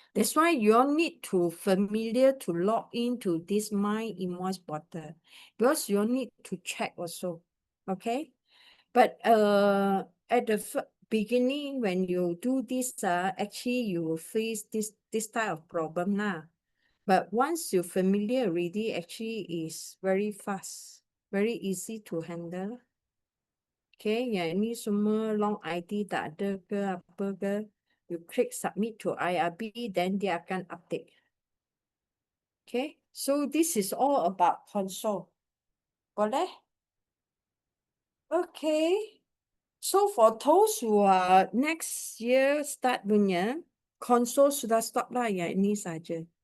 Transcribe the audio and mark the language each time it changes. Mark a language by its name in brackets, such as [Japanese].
[English] That's why you all need to familiar to log into this My Invoice portal because you all need to check also. Okay? But at the beginning when you do this, actually you will face this type of problem now. But once you're familiar already, actually is very fast, very easy to handle. [Malay] Okay, yang ini semua long ID tak ada ke apa ke. [English] You click submit to IRB, then [Malay] dia akan [English] update. Okay, so this is all about console. Boleh? Okay. So for those who are next year start punya, console [Malay] sudah [English] stop lah, [Malay] yang ini saja.